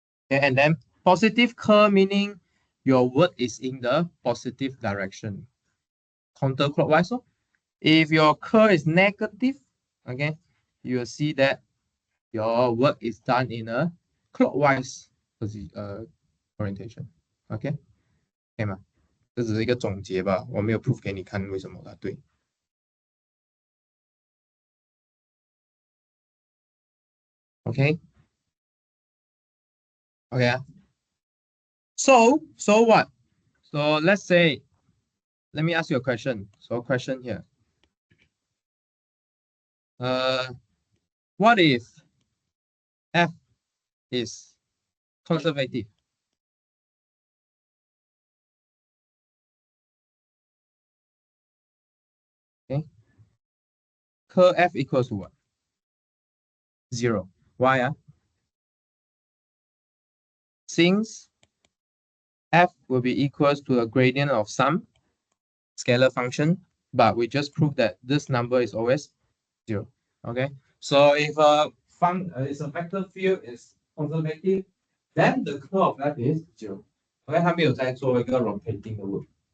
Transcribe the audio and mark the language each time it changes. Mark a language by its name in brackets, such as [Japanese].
[English] Okay, and then positive curl meaning your work is in the positive direction, counterclockwise. So if your curl is negative, okay, you will see that your work is done in a clockwise orientation. [Chinese] Okay, 可以吗？这只是一个总结吧，我没有 proof 给你看为什么它对。 [English] Okay. Okay. So what? So let's say, let me ask you a question. So question here. What if f is conservative? Okay. Curl f equals to what? 0. Why? Since f will be equals to a gradient of some scalar function, but we just proved that this number is always 0. Okay, so if is a vector field is conservative, then the curl of f is 0. [Chinese] Okay, 它没有在做一个 rotating 的 work.